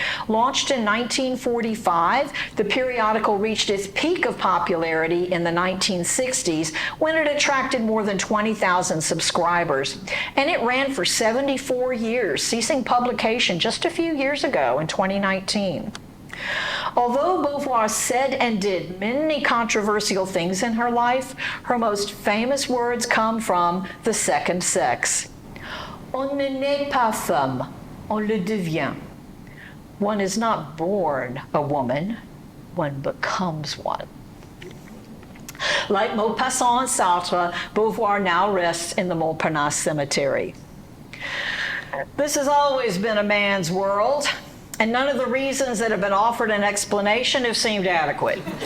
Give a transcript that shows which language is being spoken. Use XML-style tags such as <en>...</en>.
<en>Launched in 1945, the periodical reached its peak of popularity in the 1960s when it attracted more than 20,000 subscribers, and it ran for 74 years, ceasing publication just a few years ago in 2019. Although Beauvoir said and did many controversial things in her life, her most famous words come from The Second Sex.</en> <fr>On ne naît pas femme, on le devient.</fr> <en>One is not born a woman, one becomes one. Like Maupassant and Sartre, Beauvoir now rests in the Montparnasse Cemetery. This has always been a man's world, and none of the reasons that have been offered an explanation have seemed adequate.</en>